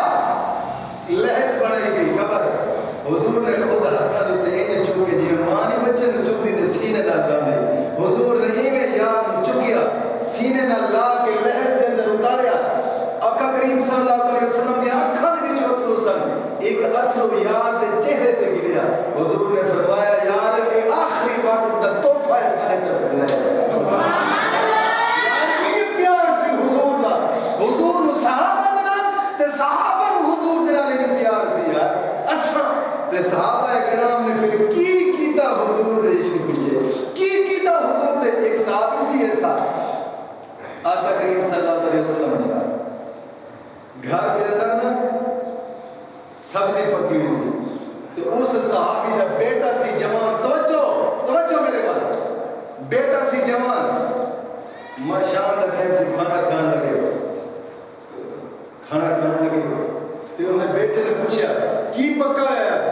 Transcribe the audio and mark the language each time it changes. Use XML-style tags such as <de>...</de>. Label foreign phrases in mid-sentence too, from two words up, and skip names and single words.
<pa>لہد بڑھائی گئی قبر. حضور نے خود ہتھا دیتے ہیں چک کے جی ماں نے بچے نے چک دی تے سینے نہ لا دے. حضور نے ایویں یار نو چکیا سینے نہ لا کے لہد دے اندر اتاریا. آقا کریم</pa> <ar>صلی اللہ علیہ وسلم</ar> <pa>نے آنکھاں دے وچ اترو سن. ایک اترو یار دے چہرے تے گریا. حضور نے فرمایا یار اے آخری وقت دا تحفہ ہے سارے طرف ہے. یار یہ پیار سی حضور دا. حضور نو صحابہ دے نال تے صحابہ نو حضور دے نال پیار سی یار. اساں تے صحابہ کرام نے پھر کی کیتا حضور دے عشق پیچھے کی کیتا حضور دے. ایک صحابی سی ایسا آقا کریم</pa> <ar>صلی اللہ علیہ وسلم</ar> <pa>نے گھر کے اندر نا سبزی پکی ہوئی سی. تو اس صحابی دا بیٹا سی جوان. توجہ میرے پاس بیٹا سی جوان ماں شام دا ٹائم سے کھانا کھان لگے تو انہیں بیٹے نے پوچھا کی پکا ہے.</pa>